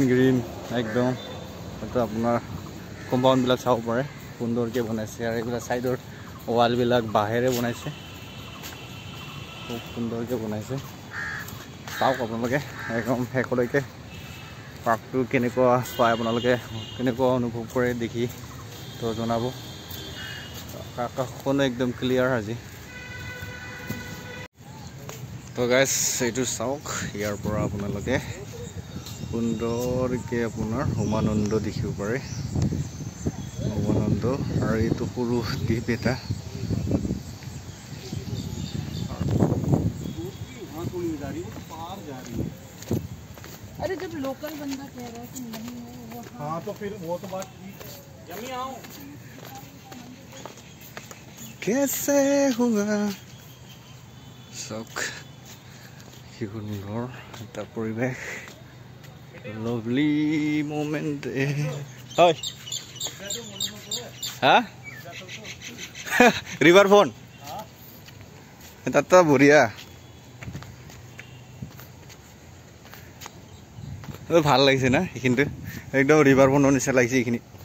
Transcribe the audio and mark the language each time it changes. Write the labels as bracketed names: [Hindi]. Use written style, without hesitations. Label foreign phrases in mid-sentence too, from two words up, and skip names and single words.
[Assamese] একদম এটা আপোনাৰ কম্পাউণ্ডবিলাক চাব পাৰে সুন্দৰকৈ বনাইছে আৰু এইবিলাক ছাইডৰ ৱালবিলাক বাঁহেৰে বনাইছে খুব সুন্দৰকৈ বনাইছে চাওক আপোনালোকে একদম শেষলৈকে পাৰ্কটো কেনেকুৱা পায় আপোনালোকে কেনেকুৱা অনুভৱ কৰে দেখি তো জনাব আকাশখনো একদম ক্লিয়াৰ আজি তো গাইজ এইটো চাওক ইয়াৰ পৰা আপোনালোকে সুন্দৰকৈ আপোনাৰ উমানন্দ দেখিব পাৰে উমানন্দ আৰু এইটো সৰু দ্বীপ এটা [Hindi] अरे जब लोकल बंदा कह रहा है कि नहीं है वो हाँ तो फिर वो तो बात जमी आओ कैसे हुआ शौक [Assamese] কি সুন্দৰ এটা পৰিৱেশ [English] lovely moment [Assamese] হয় হা [English] river front [Assamese] তাত বঢ়িয়া ভাল লাগিছে না এইখিনিতে একদম [English] river front [Assamese] নিচিনা লাগিছে এইখিনি